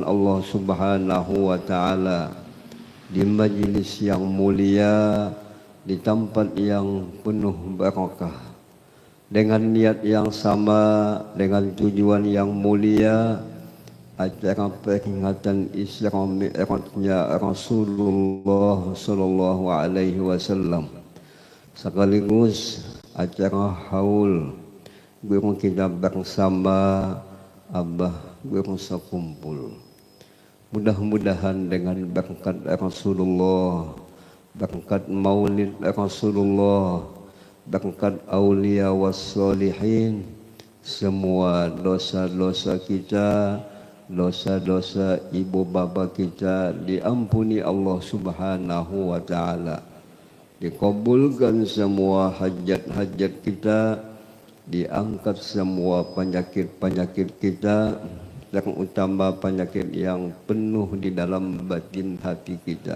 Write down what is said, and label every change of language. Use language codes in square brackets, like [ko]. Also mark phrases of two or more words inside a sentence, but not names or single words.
[ar] الله سبحانه وتعالى [id] di majlis yang mulia, di tempat yang penuh barakah, dengan niat yang sama, dengan tujuan yang mulia, acara peringatan Isra Mi'rajnya Rasulullah [ar] صلى الله عليه وسلم, [id] sekaligus acara haul guru kita bersama Abah guru sekumpul. Mudah-mudahan dengan berkat Rasulullah, berkat maulid Rasulullah, berkat [ar] الأولياء والصالحين, [id] semua dosa-dosa kita, dosa-dosa ibu bapa kita diampuni [ar] الله سبحانه وتعالى. [id] Dikabulkan semua hajat-hajat kita, diangkat semua penyakit-penyakit kita, terutama penyakit yang penuh di dalam batin hati kita.